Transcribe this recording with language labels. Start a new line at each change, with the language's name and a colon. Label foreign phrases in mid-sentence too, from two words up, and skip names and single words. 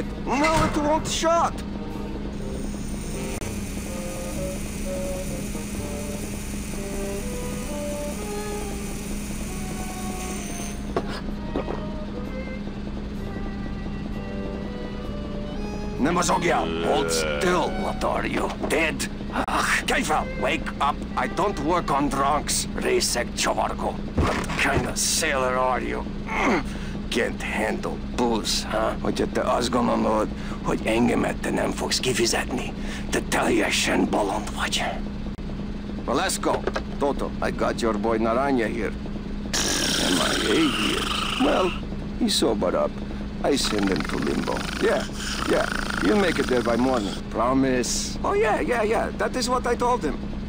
English: Now it won't shut. Nemazogia, hold still. What are you, dead? Ach, Keifer, wake up. I don't work on drunks. Resek Chovarko. What kind of sailor are you? Can't handle booze, huh?
Hungarian: Hogy te azt gondolod, hogy engemet te nem fogsz kifizetni? Te teljesen bolond vagy.
English: Well, let's go. Toto, I got your boy Naranja here. MIA here. Well, he sobered up. I send him to limbo. Yeah. You'll make it there by morning. Promise. Oh, yeah. That is what I told him.